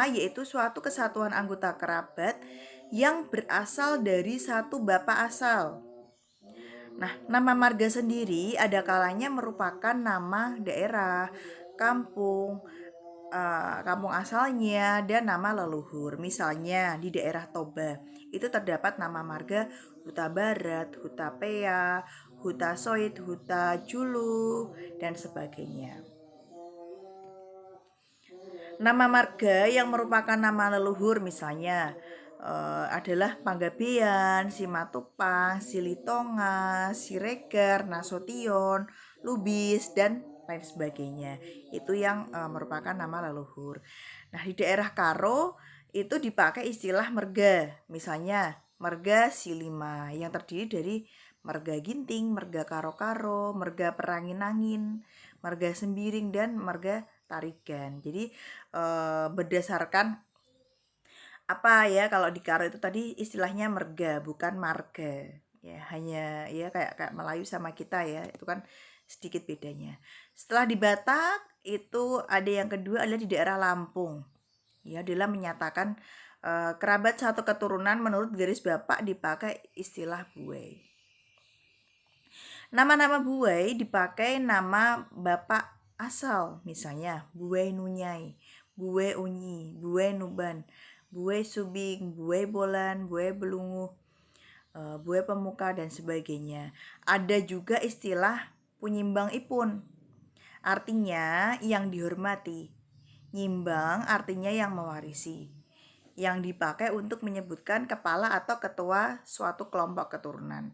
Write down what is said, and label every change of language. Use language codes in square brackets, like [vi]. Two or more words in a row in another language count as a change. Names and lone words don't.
[id] Yaitu suatu kesatuan anggota kerabat yang berasal dari satu bapak asal. Nah, nama marga sendiri ada kalanya merupakan nama daerah, kampung, kampung asalnya, dan nama leluhur. Misalnya di daerah Toba itu terdapat nama marga Huta Barat, Huta Pea, Huta Soit, Huta Julu, dan sebagainya. Nama marga yang merupakan nama leluhur misalnya adalah Panggabean, Simatupang, Silitonga, Siregar, Nasution, Lubis, dan lain sebagainya. Itu yang merupakan nama leluhur. Nah, di daerah Karo itu dipakai istilah merga. Misalnya merga Silima yang terdiri dari merga Ginting, merga Karo-Karo, merga Perangin-angin, merga Sembiring, dan merga Tarigan. Jadi berdasarkan apa ya, kalau di Karo itu tadi istilahnya merga bukan marga ya, hanya ya kayak Melayu sama kita ya, itu kan sedikit bedanya. Setelah di Batak itu ada yang kedua adalah di daerah Lampung ya, dalam menyatakan kerabat satu keturunan menurut garis bapak dipakai istilah buai. Nama-nama buai dipakai nama bapak asal, misalnya buai Nunyai, buai Unyi, buai Nuban, buai Subing, buai Bolan, buai Belunguh, buai Pemuka, dan sebagainya. Ada juga istilah punyimbang ipun. Artinya yang dihormati. Nyimbang artinya yang mewarisi. Yang dipakai untuk menyebutkan kepala atau ketua suatu kelompok keturunan.